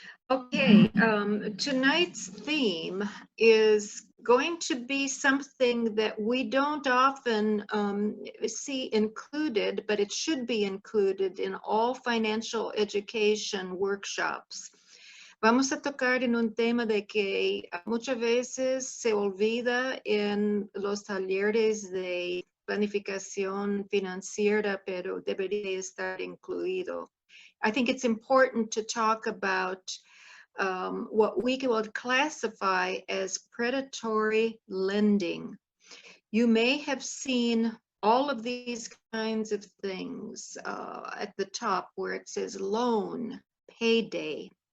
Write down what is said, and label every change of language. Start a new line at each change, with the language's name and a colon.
English: Okay, tonight's theme is going to be something that we don't often see included, but it should be included in all financial education workshops.
Spanish: Vamos a tocar en un tema de que muchas veces se olvida en los talleres de planificación financiera, pero debería estar incluido.
English: I think it's important to talk about what we would classify as predatory lending. You may have seen all of these kinds of things at the top where it says loan, payday.